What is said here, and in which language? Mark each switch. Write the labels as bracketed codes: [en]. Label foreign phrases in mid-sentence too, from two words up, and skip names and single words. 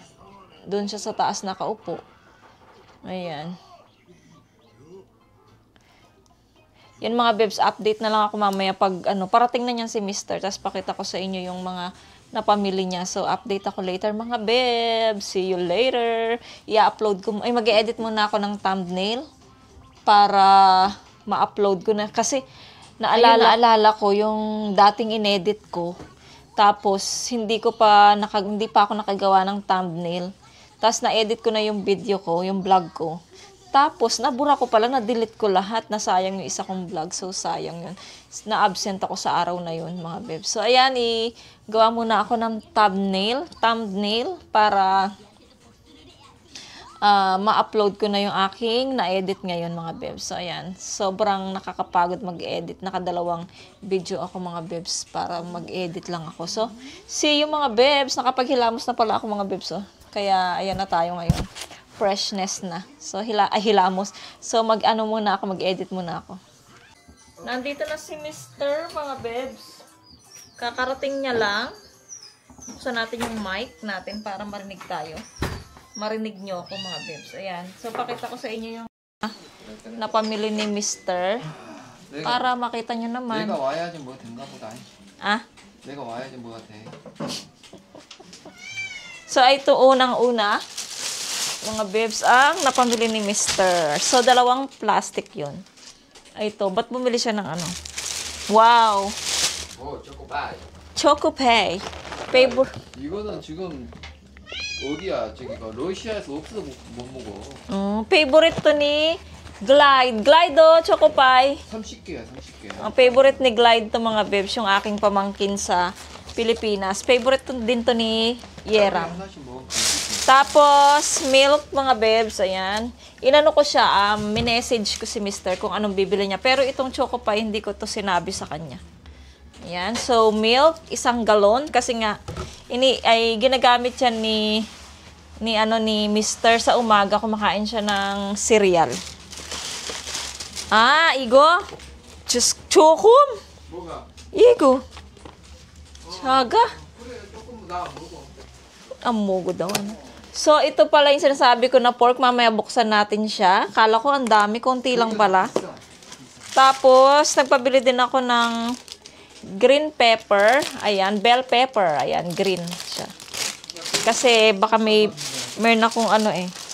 [tl] Doon siya sa taas nakaupo. Ayan. Yan mga bebs, update na lang ako mamaya pag parating na niyan si Mr. Tapos pakita ko sa inyo yung mga napamili niya. So, update ako later mga bebs. [en] See you later. [tl] I-upload ko. Ay, mag-edit muna ako ng thumbnail para ma-upload ko na. Kasi, naalala ko yung dating inedit ko. Tapos, hindi pa ako nakagawa ng thumbnail. Tapos, na-edit ko na yung video ko, yung vlog ko. Tapos, nabura ko pala, na-delete ko lahat. Nasayang yung isa kong vlog. So, sayang yun. Na-absent ako sa araw na yun, mga bebs. So, ayan, gawa muna ako ng thumbnail para ma-upload ko na yung aking na-edit ngayon, mga bebs. So, ayan. Sobrang nakakapagod mag-edit. Nakadalawang video ako, mga bebs, para mag-edit lang ako. [en] So, see you, [tl] mga bebs. Nakapaghilamos na pala ako, mga bebs. Oh. Kaya, ayan na tayo ngayon. Freshness na. So, hilamos. So, muna ako, mag-edit muna ako. Nandito na si Mr. mga bebs. Kakarating niya lang. Buksan natin yung mic natin para marinig tayo. Marinig nyo ako, mga bebs. Ayan. So, pakita ko sa inyo yung napamili ni Mr. Para makita nyo naman. [ko] 내가 와야지 뭐 된가 보다. Ah? 내가 와야지 뭐가 돼. [tl] So, ito unang-una. Mga bebs, ang napamili ni Mr. So, dalawang plastic yun. Ito, ba't bumili siya ng ano? Wow! 초코파이. Chocopay. Favorite. [ko] 이거는 지금 어디야? 저기가 러시아에서 없어서 못 먹어. [tl] Favorite to ni Glide. Glide Chocopay. [ko] 30개야, 30개. [tl] Ang favorite ni Glide to, mga bebs, yung aking pamangkin sa Pilipinas. Favorite din to ni Yeram. [ko] 하나씩 먹으면 [tl] Tapos, milk, mga bebs, ayan. Inano ko siya, minessage ko si Mr. kung anong bibili niya. Pero itong Chocopay, hindi ko to sinabi sa kanya. Ayan, so milk, 1 galon. Kasi nga, ay ginagamit yan ni Mr. sa umaga. Kumakain siya ng cereal. Igo. Chokom. [ko] 뭐가? Igo. Saga. 그래, 조금 나 먹어. [tl] Amugo daw. So, ito pala yung sinasabi ko na pork. Mamaya buksan natin siya. Kala ko ang dami. Konti lang pala. Tapos, nagpabili din ako ng [en] green pepper. [tl] Ayan, [en] bell pepper. [tl] Ayan, green siya. Kasi baka meron akong ano eh.